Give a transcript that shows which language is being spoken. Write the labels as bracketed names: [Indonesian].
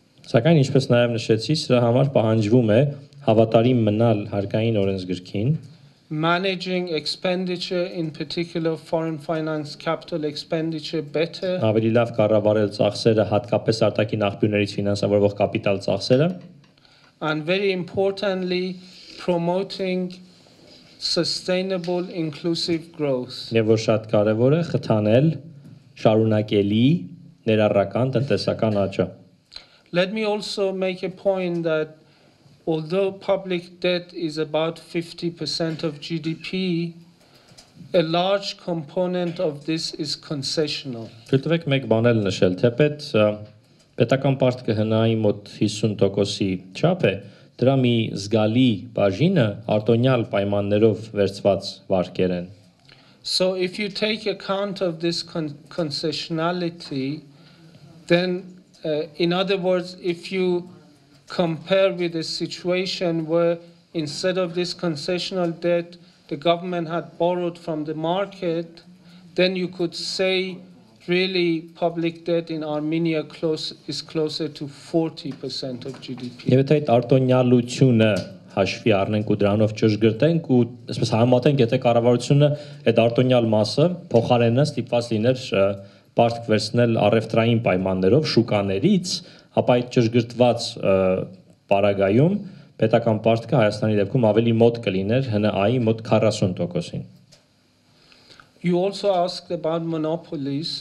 [Armenian] Սակայն ինչպես նաև նշեցի, սրա համար պահանջվում է հավատարիմ մնալ հարկային օրենսգրքին, [English] managing expenditure, in particular foreign finance capital expenditure, better. [Armenian] Ավելի լավ կառավարել ծախսերը, հատկապես արտաքին աղբյուրներից ֆինանսավորվող կապիտալ ծախսերը, [English] and very importantly, promoting sustainable inclusive growth. [Armenian] Եվ որ շատ կարևոր է խթանել շարունակելի ներառական տնտեսական աճը։ [English] Let me also make a point that although public debt is about 50% of GDP, a large component of this is concessional. [Armenian] Թույլտվեք մեկ բան էլ նշել, թեպետ պետական պարտքը հնայի մոտ 50%-ի չափ է, դրա մի զգալի բաժինը արտոնյալ պայմաններով վերցված վարկեր են։ [English] So if you take account of this concessionality, then in other words, if you compare with a situation where instead of this concessional debt, the government had borrowed from the market, then you could say really public debt in Armenia is closer to 40% of GDP. [Armenian] Եվ այդ արտոնյալությունը հաշվի առնենք ու դրանով ճշգրտենք ու այսպես համատենք, եթե կառավարությունը այդ արտոնյալ մասը փոխարենը ստիպված լիներ պարտք վերցնել առևտրային պայմաններով շուկաներից, ապա այդ ճշգրտված պարագայում պետական պարտքը Հայաստանի դեպքում ավելի մոտ կլիներ ՀՆԱ-ի մոտ 40%-ին։ [English] You also asked about monopolies.